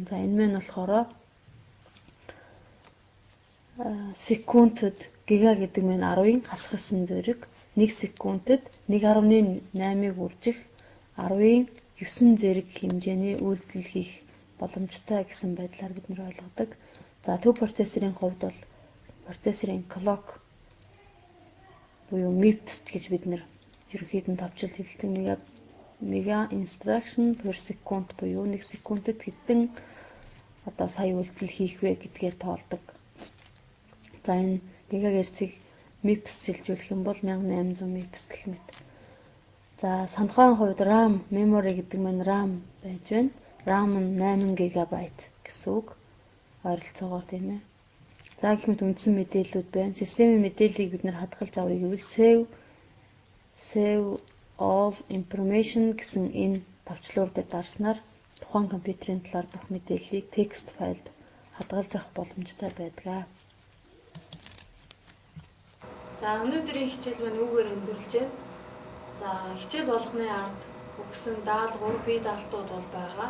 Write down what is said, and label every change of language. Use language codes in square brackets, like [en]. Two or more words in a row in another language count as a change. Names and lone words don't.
[mn] За энэ мэн болохоор секундэд гига гэдэг нь 10-ын хасах 9 зэрэг 1 секундэд 1.8-ыг үржих 10-ын 9 зэрэг хэмжээний үйлдэл хийх боломжтой гэсэн байдлаар бид нэр ойлгодог. За төв процессорын хувьд бол процессорын clock буюу MIPS гэж бид нэр ерөнхийд нь товчил хэлдэг. [en] Mega instruction per second [mn] буюу 1 секундэд хэдэн одоо сая үйлдэл хийх вэ гэдгээр тоолдог. За энэ гигагерцийг MIPS шилжүүлэх юм бол 1800 MIPS гэх мэт. За санхайн хувьд RAM, memory гэдэг нь RAM байж байна. RAM нь 8 GB гэсэн үг. Ойролцоогоор тийм ээ. За гэх мэт үндсэн мэдээллүүд байна. Системийн мэдээллийг бид нэр хадгалж авъя гэвэл [en] save all information [mn] гэсэн энэ товчлуур дээр дарснаар тухайн компьютерийн талаар бүх мэдээллийг текст файлд хадгалж авах боломжтой байдаг. За өнөөдрийн хичээл маань үүгээр өндөрлөж байна. За хичээл болгоны ард өгсөн даалгавар, бие даалтууд бол байгаа.